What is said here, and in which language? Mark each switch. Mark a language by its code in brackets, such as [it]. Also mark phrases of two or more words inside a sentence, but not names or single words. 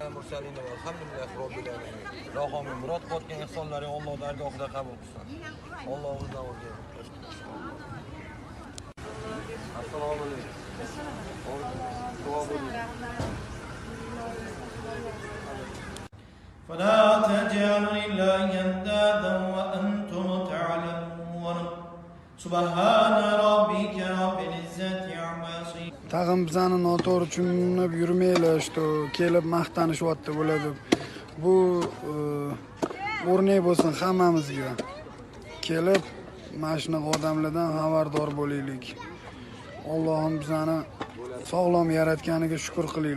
[uz] yuksalining [ar] الحمد لله رب العالمين. [uz] Ilohim murod qotgan ihsonlaring Alloh dargohida qabul qilsin. Allohimizdan o'rgan. Assalomu alaykum. Duo bo'ling. [ar] فلا تجعلوا لله أندادا وأنتم تعلمون سبحان ربك رب العزة عما يصفون. [uz] Tag'in bizani noto'g'ri tushunib yurmaylar, işte kelib maqtanishyapti bo'ladi. Bu o'rnak bo'lsin hammamizga. Kelib mana shunaqa odamlardan xabardor bo'laylik. Allohim bizani sog'lom yaratganiga shukr qilaylik.